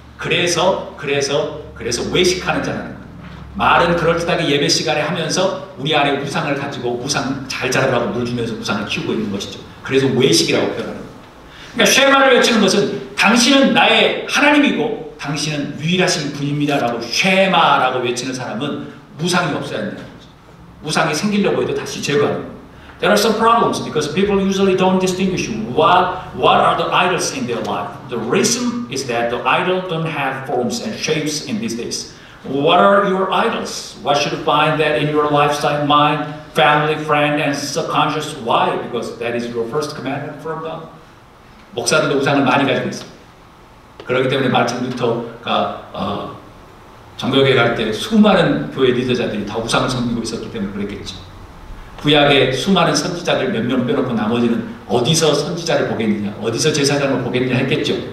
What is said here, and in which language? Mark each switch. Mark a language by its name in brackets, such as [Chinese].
[Korean] 그래서 외식하는 자라는 거예요. 말은 그럴듯하게 예배 시간에 하면서 우리 안에 우상을 가지고 우상 잘 자라라고 물 주면서 우상을 키우고 있는 것이죠. 그래서 외식이라고 표현하는 거예요. 그러니까 쉐마를 외치는 것은 당신은 나의 하나님이고 당신은 유일하신 분입니다 라고 쉐마라고 외치는 사람은 우상이 없어야 한다는 거죠. 우상이 생기려고 해도 다시 제거하는 거예요. [English] There are some problems because people usually don't distinguish what are the idols in their life. The reason is that the idol don't have forms and shapes in these days. What are your idols? What should you find that in your lifestyle, mind, family, friend, and subconscious? Why? Because that is your first commandment from God. [Korean] 목사들도 우상을 많이 가지고 있습니다. 그렇기 때문에 마틴 루터가 정교회 갈 때 수많은 교회 리더자들이 다 우상을 섬기고 있었기 때문에 그랬겠죠. 구약의 수많은 선지자들 몇 명 빼놓고 나머지는 어디서 선지자를 보겠느냐, 어디서 제사장을 보겠느냐 했겠죠.